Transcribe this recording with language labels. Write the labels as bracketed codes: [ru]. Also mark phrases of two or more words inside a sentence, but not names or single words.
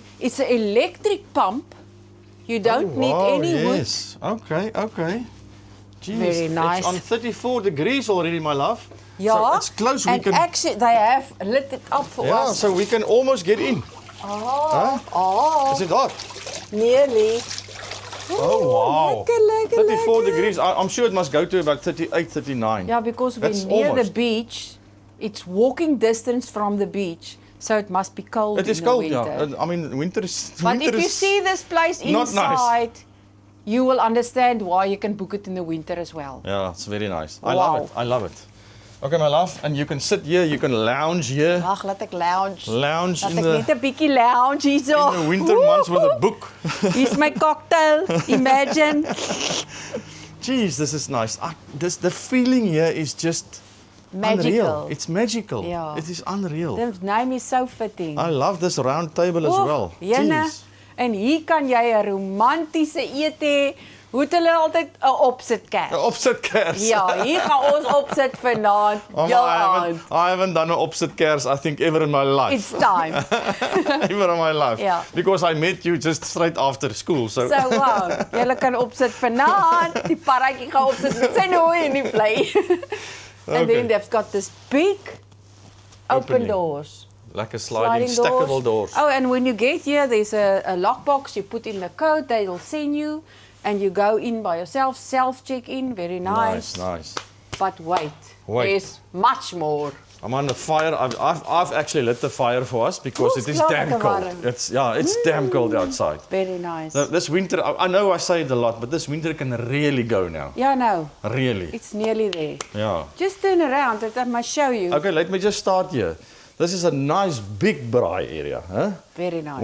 [en] It's an electric pump. You don't need any wood. Yes. Okay. Jeez, Very nice. It's on 34 degrees already, my love. Yeah. So it's close. We and can. actually, they have lit it up for Yeah, us. so we can almost get in. Oh, Is it hot? nearly. Oh, wow. Lekker, 34 lekker. degrees. I'm sure it must go to about 38, 39. Yeah, because we're That's near almost. the beach. It's walking distance from the beach, so it must be cold. It is in cold, the winter. yeah. I mean, winter is. But winter if you is see this place not nice. inside, you will understand why you can book it in the winter as well. Yeah, it's very nice. I Wow. love it. Okay, my love. And you can sit here, you can lounge here. [af] Ag, laat ek lounge. [en] Lounge [af] Laat [en] in [af] ek [en] the, [af] net 'n bietjie lounge hierso. [en] in the winter months with a book. Here's my cocktail. Imagine. Jeez, this is nice. The feeling here is just Magical. unreal. It's magical. Yeah. It is unreal. The name is so fitting. I love this round table as well. Jene, Jeez. [af] en hier kan jy 'n romantiese ete hê. Hoe het hulle altyd 'n opsitkers? Opsit kers. Ja, hier gaan ons opsit vanaand. [en] Mama, Ja, I haven't done an [af] opsit kers, [en] I think, ever in my life. it's time. Ever in my life. Yeah. Because I met you just straight after school. So, [af] So wow, julle kan opsit vanaand. Die parretjie gaan opsit met sy nooi en die vlei. [en] And Okay. then they've got this big open Opening. doors. like a sliding, stackable doors. Oh, and when you get here, there's a lockbox. You put in the code, they'll send you, and you go in by yourself. Self check in, very nice. Nice. But wait, there's much more. I'm on the fire. I've actually lit the fire for us because [af] Oes, [en] it is [af] klaar [en] damn [af] lekker [en] cold. [af] warm. [en] It's damn cold outside. Very nice. This winter, I know I say it a lot, but this winter can really go now. Yeah, no, Really. it's nearly there. Yeah. Just turn around, I must show you. Okay, let me just start here. This is a nice big braai area, huh? Very nice.